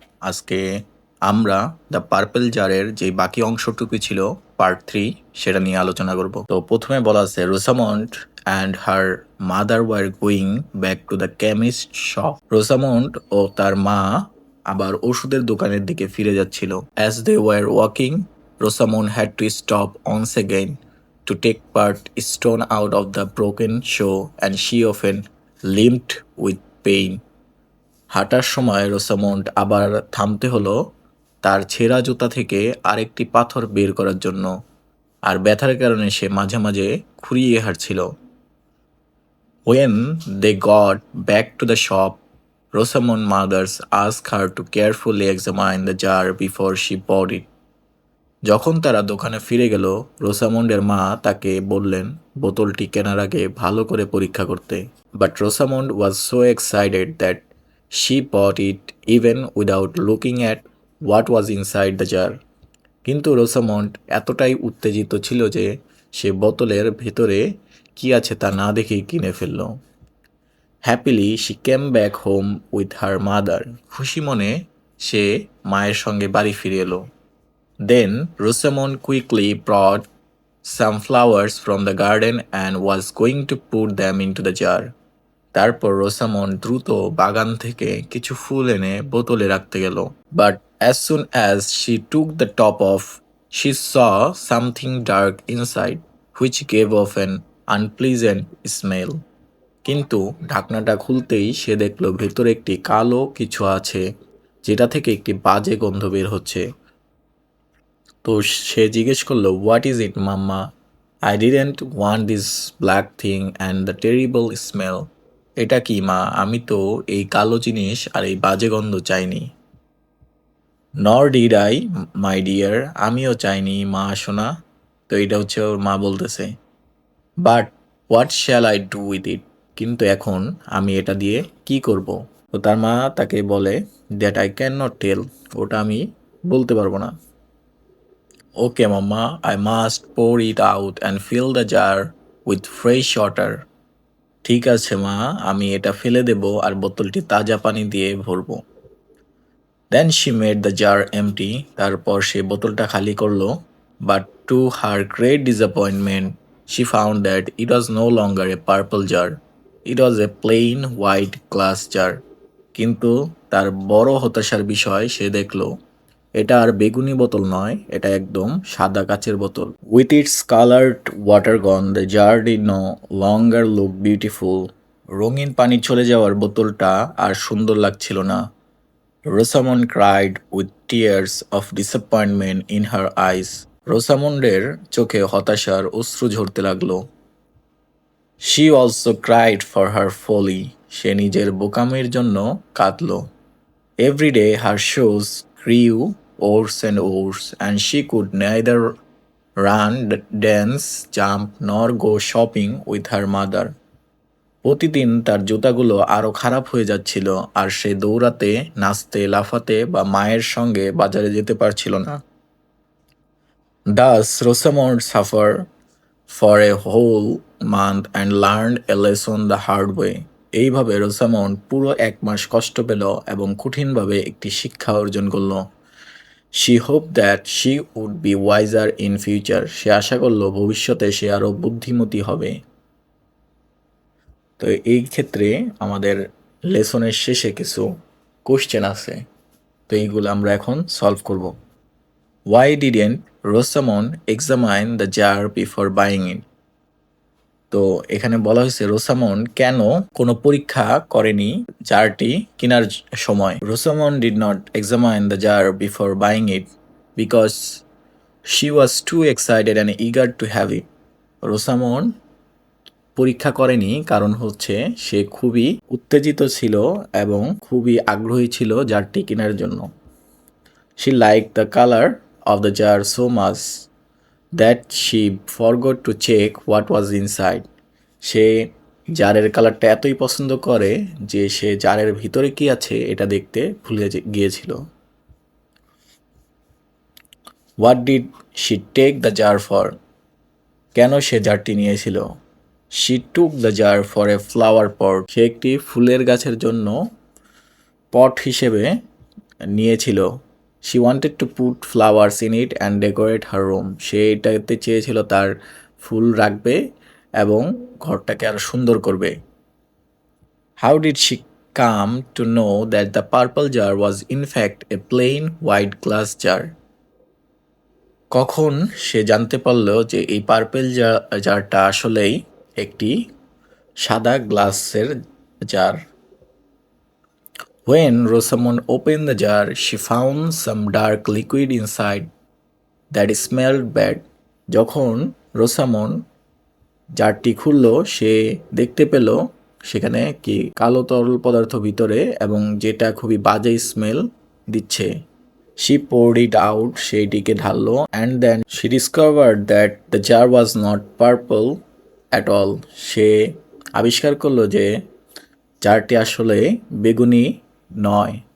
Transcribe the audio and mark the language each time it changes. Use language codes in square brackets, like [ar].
[bn] আজকে আমরা the purple জারের যে বাকি অংশটুকু ছিল পার্ট 3 সেটা নিয়ে আলোচনা করব। তো প্রথমে বলা আছে [en] Rosamond and her mother were going back to the chemist shop. [bn] রোসামন্ড ও তার মা আবার ওষুধের দোকানের দিকে ফিরে যাচ্ছিল। [en] As they were walking, Rosamond had to stop once again to take part stone out of the broken shoe and she often limped with pain. [bn] হাঁটার সময় রোসামন্ড আবার থামতে হলো তার ছেঁড়া জুতা থেকে আরেকটি পাথর বের করার জন্য, আর ব্যথার কারণে সে মাঝে মাঝে খুঁড়িয়ে হাঁটছিল। [en] When they got back to the shop, Rosamond mothers asked her to carefully examine the jar before she bought it. [bn] যখন তারা দোকানে ফিরে গেল, রোসামন্ডের মা তাকে বললেন বোতলটি কেনার আগে ভালো করে পরীক্ষা করতে। [en] But Rosamond was so excited that she bought it even without looking at what was inside the jar. [bn] কিন্তু রোসামন্ড এতটাই উত্তেজিত ছিল যে সে বোতলের ভেতরে কি আছে তা না দেখেই কিনে ফেলল। [en] Happily she came back home with her mother. [bn] খুশি মনে সে মায়ের সঙ্গে বাড়ি ফিরে এলো। [en] Then Rosamond quickly brought some flowers from the garden and was going to put them into the jar. [bn] তারপর রোসামন্ড দ্রুত বাগান থেকে কিছু ফুল এনে বোতলে রাখতে গেল। [en] But as soon as she took the top off, she saw something dark inside, which gave off an unpleasant smell. [bn] কিন্তু ঢাকনাটা খুলতেই সে দেখল ভেতরে একটি কালো কিছু আছে, যেটা থেকে একটি বাজে গন্ধ বের হচ্ছে। তো সে জিজ্ঞেস করলো, [en] What is it mamma? I didn't want this black thing and the terrible smell. [bn] এটা কি মা? আমি তো এই কালো জিনিস আর এই বাজে গন্ধ চাইনি। [en] nor did I my dear, [bn] আমিও চাইনি মা সোনা। তো এটা হচ্ছে ওর মা বলতেছে। [en] But what shall I do with it? [bn] কিন্তু এখন আমি এটা দিয়ে কি করব? তো তার মা তাকে বলে, [en] that I can not tell, [bn] ওটা আমি বলতে পারবো না। [en] Okay, Mama, I must pour it out and fill the jar with fresh water. [bn] ঠিক আছে মা, আমি এটা ফেলে দেব আর বোতলটি তাজা পানি দিয়ে ভরবো। [en] Then she made the jar empty. [bn] তারপর সে বোতলটা খালি করলো। [en] But to her great disappointment, she found that it was no longer a purple jar. It was a plain white glass jar. [bn] কিন্তু তার বড় হতাশার বিষয় সে দেখলো এটা আর বেগুনি বোতল নয়, এটা একদম সাদা কাচের বোতল। [en] With its coloured water gone, the jar did no longer look beautiful. [bn] রঙিন পানি চলে যাওয়ার বোতলটা আর সুন্দর লাগছিল না। [en] Rosamond cried with tears of disappointment in her eyes. [bn] রোসামন্ডের চোখে হতাশার অশ্রু ঝরতে লাগলো। [en] She also cried for her folly. [bn] সে নিজের বোকামির জন্য কাঁদল। [en] Every day her shoes grew worse and worse, and she could neither run, dance, jump, nor go shopping with her mother. [bn] প্রতিদিন তার জুতাগুলো আরো খারাপ হয়ে যাচ্ছিল, আর সে দৌড়াতে, নাচতে, লাফাতে বা মায়ের সঙ্গে বাজারে যেতে পারছিল না। [en] Thus Rosamond suffered for a whole month and learned a lesson the hard way. [bn] এইভাবে রোসামন্ড পুরো 1 মাস কষ্ট পেল এবং কঠিনভাবে একটি শিক্ষা অর্জন করল। [en] She hoped that she would be wiser in future. [bn] সে আশা করল ভবিষ্যতে সে আরো বুদ্ধিমতী হবে। তো এই ক্ষেত্রে আমাদের লেসনের শেষে কিছু কোশ্চেন আছে, তো এইগুলো আমরা এখন সলভ করব। [en] Why didn't Rosamond examine the jar before buying it? [bn] তো এখানে বলা হয়েছে রোসামন্ড কেন কোনো পরীক্ষা করেনি জারটি কেনার সময়। [en] Rosamond did not examine the jar before buying it because she was too excited and eager to have it. [bn] রোসামন্ড পরীক্ষা করেনি কারণ হচ্ছে সে খুবই উত্তেজিত ছিল এবং খুবই আগ্রহী ছিল জারটি কেনার জন্য। [en] She like the colour of the jar so much that she forgot to check what was inside. [bn] সে জারের কালারটা এতই পছন্দ করে যে সে জারের ভিতরে কি আছে এটা দেখতে ভুলে গিয়েছিল। [en] What did she take the jar for? [bn] কেন সে জারটি নিয়েছিল? [en] She took the jar for a flower pot. [bn] সে একটি ফুলের গাছের জন্য পট হিসেবে নিয়েছিল। [en] She wanted to put flowers in it and decorate her room. [bn] সে এটাতে চেয়েছিল তার ফুল রাখবে এবং ঘরটাকে আরো সুন্দর করবে। [en] How did she come to know that the purple jar was in fact a plain white glass jar? [bn] কখন সে জানতে পারল যে এই পার্পেল জারটা আসলেই একটি সাদা গ্লাসের jar? [en] When Rosamond opened the jar, she found some dark liquid inside that smelled bad. [bn] যখন রোসামন জারটি খুলল, সে দেখতে পেল সেখানে কি কালো তরল পদার্থ ভিতরে এবং যেটা খুবই বাজে স্মেল দিচ্ছে। [en] She poured it out, [bn] সেইটিকে ঢাললো, [en] and then she discovered that the jar was not purple at all. [bn] সে আবিষ্কার করলো যে জারটি আসলে বেগুনি নয়।